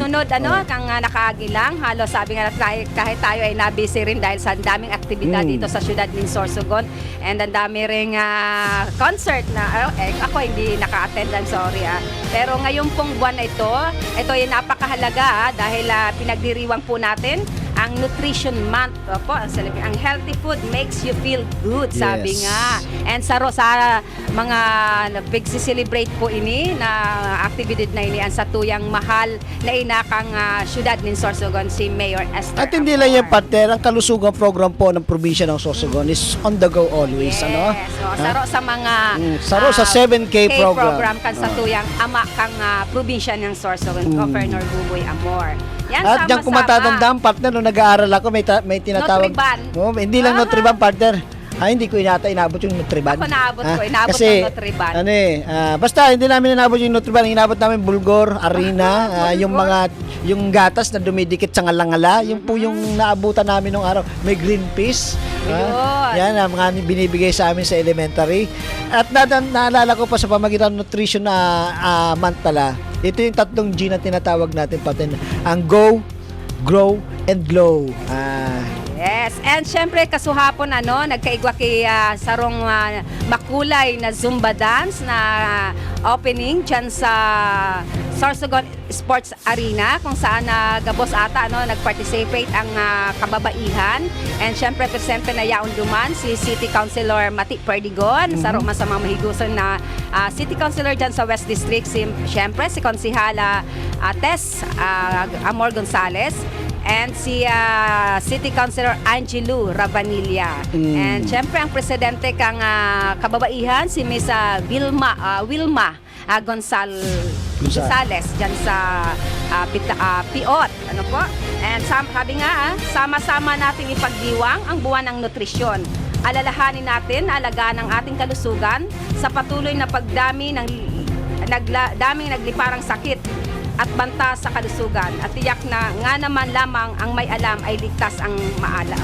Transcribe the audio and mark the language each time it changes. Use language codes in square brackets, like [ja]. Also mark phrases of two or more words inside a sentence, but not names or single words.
[tl] sunod-sunod, kang nakagilang. Halos sabi nga natin, kahit tayo ay nabisi rin dahil sa daming aktibidad dito sa syudad ng Sorsogon. And ang dami ring concert na, ako hindi naka-attend, [en] I'm sorry. [tl] Pero ngayon pong buwan na ito ay napakahalaga dahil pinagdiriwang po natin ang Nutrition Month. Opo, ang [en] healthy food makes you feel good, [tl] sabi Yes. nga. [bik] And sa mga nagsi-celebrate po ini na activity na ini ang sa tuyang mahal na inakang syudad ng Sorsogon, si Mayor Esther [tl] At hindi lang yung Amor. partner, ang kalusugan program po ng probinsya ng Sorsogon [en] is on the go always. [tl] Yes, Ano? [bik] saro sa mga Saro sa 7K program. kan sa tuyang ama kang probinsya ng Sorsogon, Governor Buboy Amor. Yan, [tl] At diyan kung matatandaan, partner, nung nag-aaral ako, may tinatawag. Nutriban. Hindi lang Nutriban, partner. Hindi ko inabot yung Nutriban. Ako naabot ko, inabot kasi, ng Nutriban. Basta hindi namin inabot yung Nutriban, inabot namin bulgur, harina, yung gatas na dumidikit sa ngalangala, yung po yung naabutan namin nung araw. May green peas. Yan ang mga binibigay sa amin sa elementary. At naalala ko pa sa pamagitan ng nutrition na month pala, ito yung 3 G na tinatawag natin patin. [en] Ang go, grow, and glow. [bik] Yes, and syempre kasuhapon nagkaigwa kay sarong makulay na Zumba dance na opening dyan sa Sorsogon Sports Arena kung saan gabos ata nag-participate ang kababaihan, and syempre presente na yaon duman si City Councilor Mati Perdigon, saro man sa mga mahiguson na City Councilor dyan sa West District, syempre si Konsihala Tess Amor Gonzales, and si City Councilor Angelo Rabanilla. And syempre ang presidente kang kababaihan si Miss Wilma Gonzales dyan sa Piot. [tl] Ano po? And sabi nga, sama-sama nating ipagdiwang ang buwan ng nutrisyon. Alalahanin natin, alagaan ang ating kalusugan sa patuloy na pagdami ng daming nagliparang sakit at banta sa kalusugan, at tiyak na nga naman lamang ang may alam ay ligtas ang maalam.